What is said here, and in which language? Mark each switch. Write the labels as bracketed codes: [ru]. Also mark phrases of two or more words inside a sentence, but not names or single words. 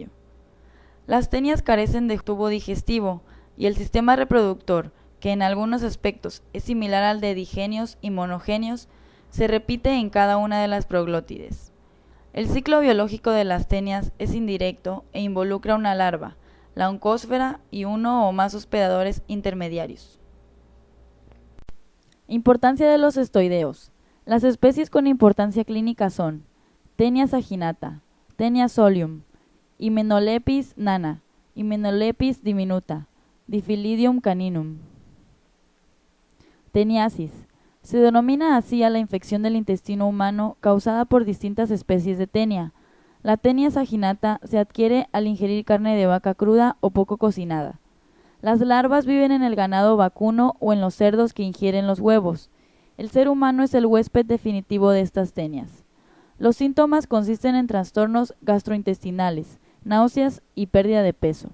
[es] Las tenias carecen de tubo digestivo y el sistema reproductor, que en algunos aspectos es similar al de digenios y monogenios, se repite en cada una de las proglótides. El ciclo biológico de las tenias es indirecto e involucra una larva, la oncósfera y uno o más hospedadores intermediarios. Importancia de los cestoideos. Las especies con importancia clínica son Tenia saginata, Tenia solium, Hymenolepis nana, Hymenolepis diminuta, Diffilidium caninum. Teniasis. Se denomina así a la infección del intestino humano causada por distintas especies de tenia. La tenia saginata se adquiere al ingerir carne de vaca cruda o poco cocinada. Las larvas viven en el ganado vacuno o en los cerdos que ingieren los huevos. El ser humano es el huésped definitivo de estas tenias. Los síntomas consisten en trastornos gastrointestinales, náuseas y pérdida de peso.